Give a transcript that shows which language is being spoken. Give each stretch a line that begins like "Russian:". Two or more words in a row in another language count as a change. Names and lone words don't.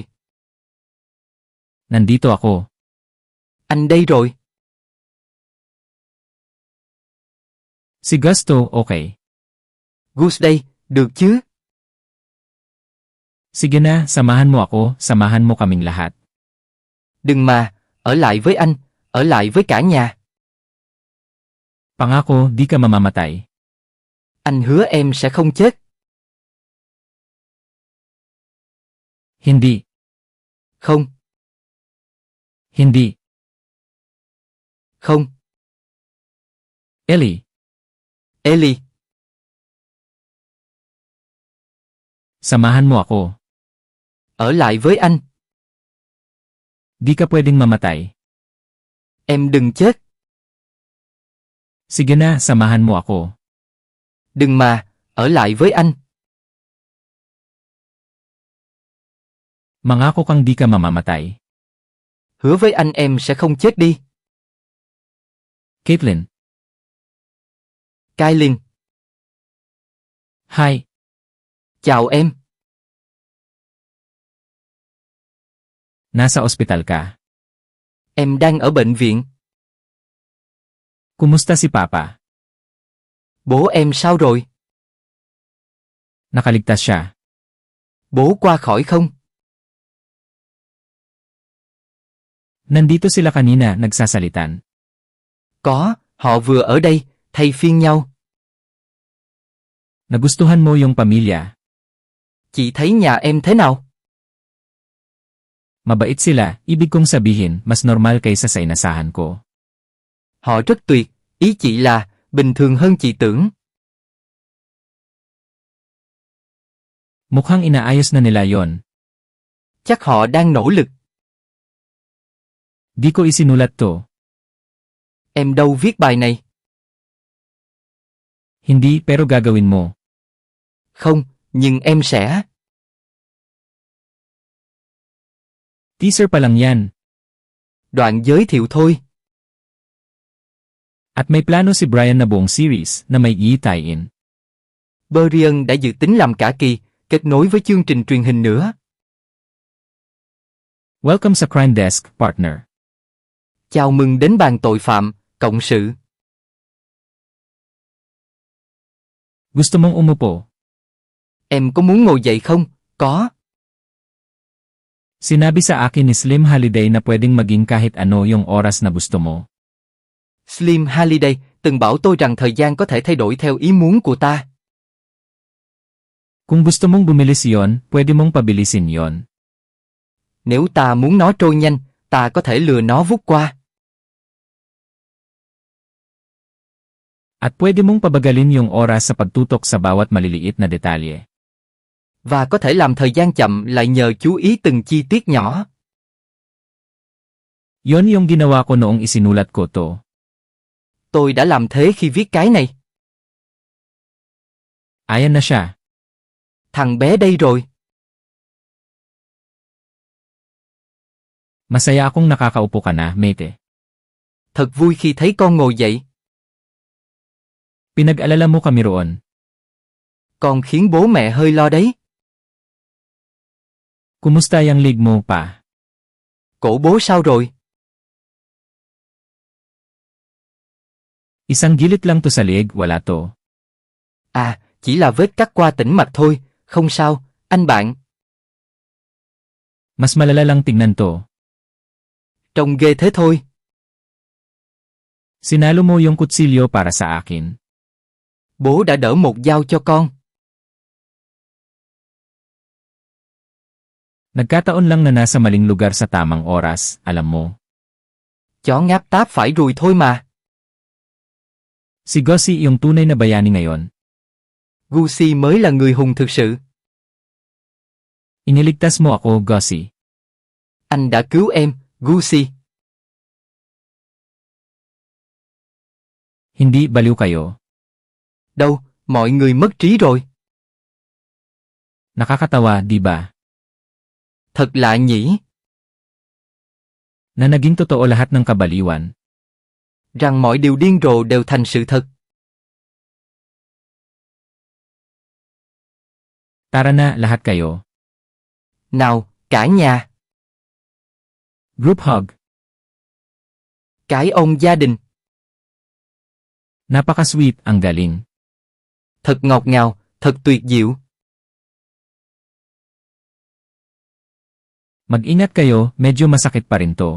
Filipino: Nandito ako.
Vietnamese: Anh đây rồi.
Filipino: Si Gusto, okay.
Vietnamese: Gus đây, được chứ?
Filipino: Sige na, samahan mo ako, samahan mo kaming lahat.
Vietnamese: Đừng mà, ở lại với anh, ở lại với cả nhà.
Filipino: Pangako, di ka mamamatay.
Vietnamese: Anh hứa em sẽ không chết.
Filipino: Hindi.
Vietnamese: Không.
Filipino: Hindi.
Vietnamese: Không.
Filipino: Ellie.
Vietnamese: Ellie.
Filipino: Samahan mo ako.
Vietnamese: Ở lại với anh.
Filipino: Di ka pwedeng mamatay.
Vietnamese: Em đừng chết.
Filipino: Sige na, samahan mo ako.
Vietnamese: Đừng mà, ở lại với anh.
Filipino: Mangako kang di ka mamamatay.
Vietnamese: Hứa với anh em sẽ không chết đi.
Filipino: Caitlin.
Vietnamese: Kailin.
Filipino: Hi.
Vietnamese: Chào em.
Filipino: Nasa ospital ka.
Vietnamese: Em đang ở bệnh viện.
Filipino: Kumusta si Papa?
Vietnamese: Bố em sao rồi?
Filipino: Nakaligtas siya.
Vietnamese: Bố qua khỏi không?
Filipino: Nandito sila kanina, nagsasalitan.
Vietnamese: Có, họ vừa ở đây, thay phiên nhau.
Filipino: Nagustuhan mo yung pamilya.
Vietnamese: Chị thấy nhà em thế nào?
Filipino: Mabait sila, ibig kong sabihin, mas normal kaysa sa inasahan ko.
Vietnamese: Họ rất tuyệt, ý chị là, bình thường hơn chị tưởng.
Filipino: Mukhang inaayos na nila yon.
Vietnamese: Chắc họ đang nỗ lực.
Filipino: Di ko isinulat to.
Vietnamese: Em đâu viết bài này?
Filipino: Hindi, pero gagawin mo.
Vietnamese: Không, nhưng em sẽ.
Filipino: Teaser pa lang yan.
Vietnamese: Đoạn giới thiệu thôi.
Filipino: At may plano si Brian na buong series na may i-tie-in.
Vietnamese: Brian đã dự tính làm cả kỳ, kết nối với chương trình truyền hình nữa.
Filipino: Welcome sa Crime Desk, partner.
Vietnamese: Chào mừng đến bàn tội phạm, cộng sự.
Filipino: Gusto mong umupo?
Vietnamese: Em có muốn ngồi dậy không? Có.
Filipino: Sinabi sa akin ni Slim Halliday na pwedeng maging kahit ano yung oras na gusto mo.
Vietnamese: Slim Halliday từng bảo tôi rằng thời gian có thể thay đổi theo ý muốn của ta.
Filipino: Kung gusto mong bumilis yon, pwede mong pabilisin yon.
Vietnamese: Nếu ta muốn nó trôi nhanh, ta có thể lừa nó vút qua.
Filipino: At pwede mong pabagalin yung oras sa pagtutok sa bawat maliliit na detalye.
Vietnamese: Và có thể làm thời gian chậm lại nhờ chú ý từng chi tiết nhỏ.
Filipino: Yon yung ginawa ko noong isinulat ko to.
Vietnamese: Tôi đã làm thế khi viết cái này.
Filipino: Ayan na siya.
Vietnamese: Thằng bé đây rồi.
Filipino: Masaya akong nakakaupo ka na, mate.
Vietnamese: Thật vui khi thấy con ngồi dậy.
Filipino: Pinag-alala mo kami roon.
Vietnamese: Con khiến bố mẹ hơi lo đấy.
Filipino: Kumusta yung leg mo pa?
Vietnamese: Cổ bố sao rồi?
Filipino: Isang gilit lang to sa leg, wala to.
Vietnamese: À, chỉ là vết cắt qua tĩnh mạch thôi, không sao, anh bạn.
Filipino: Mas malala lang tingnan to.
Vietnamese: Trông ghê thế thôi.
Filipino: Sinalo mo yung kutsilyo para sa akin.
Vietnamese: Bố đã đỡ một dao cho con.
Filipino: Nagkataon lang na nasa maling lugar sa tamang oras, alam mo.
Vietnamese: Chó ngáp táp phải ruồi thôi mà.
Filipino: Si Gussie yung tunay na bayani ngayon.
Vietnamese: Gussie mới là người hùng thực sự.
Filipino: Iniligtas mo ako, Gussie.
Vietnamese: Anh đã cứu em, Gussie.
Filipino: Hindi baliw kayo.
Vietnamese: Đâu, mọi người mất trí rồi.
Filipino: Nakakatawa, di ba?
Vietnamese: Thật lạ nhỉ.
Filipino: Na naging totoo lahat ng kabaliwan.
Vietnamese: Rằng mọi điều điên rồ đều thành sự thật.
Filipino: Tara na, lahat kayo.
Vietnamese: Nào, cả nhà.
English: Group hug.
Vietnamese: Cái ông gia đình.
Filipino: Napaka-sweet, ang galing.
Vietnamese: Thật ngọt ngào, thật tuyệt diệu.
Filipino: Mag-ingat kayo, medyo masakit pa rin to.